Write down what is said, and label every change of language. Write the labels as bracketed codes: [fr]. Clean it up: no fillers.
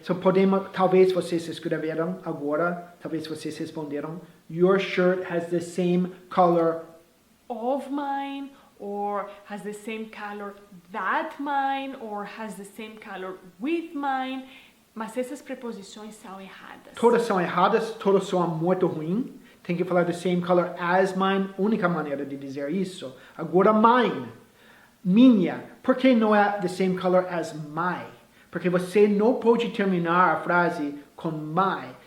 [pt] So, talvez vocês escreveram agora, talvez vocês responderam, [en] your shirt has the same color of mine, or has the same color that mine, or has the same color with mine. [pt] Mas essas preposições são erradas. Todas são erradas, todas são muito ruins. Tem que falar [en] the same color as mine, [pt] única maneira de dizer isso. Agora, mine, minha. Por que não é [en] the same color as my? [pt] Porque você não pode terminar a frase com my.